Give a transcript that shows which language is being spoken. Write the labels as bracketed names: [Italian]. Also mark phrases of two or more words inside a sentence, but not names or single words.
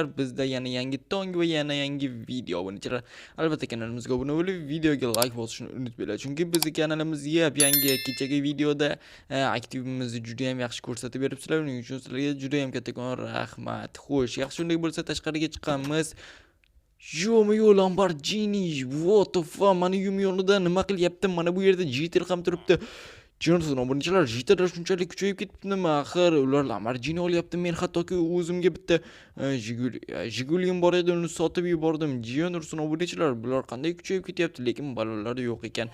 [Uzbek] Bizda yana yangi tong va yana yangi video obunachilar. Albatta kanalimizga obuna bo'lib, videoga like bosishni unutmanglar. Chunki bizning kanalimiz yangi kechagi videoda aktivimizni juda ham yaxshi ko'rsatib beribsizlar. Uning uchun sizlarga juda ham kattakon rahmat. Xo'sh, yaxshi unday bo'lsa tashqariga chiqamiz. Yo'q, [English] Lamborghini, what the fuck, [Uzbek] mana yonida nima qilyapti? Mana bu yerda GTR ham turibdi. Jonson obunachilar, GTR shunchalik kuchayib ketibdimi? Axir ular Lamborghini olyapti. Men hattoki o'zimga bitta Jigulim bor edi, uni sotib yubordim. Jonson obunachilar, bular qanday kuchayib ketyapti, lekin balonlari yo'q ekan.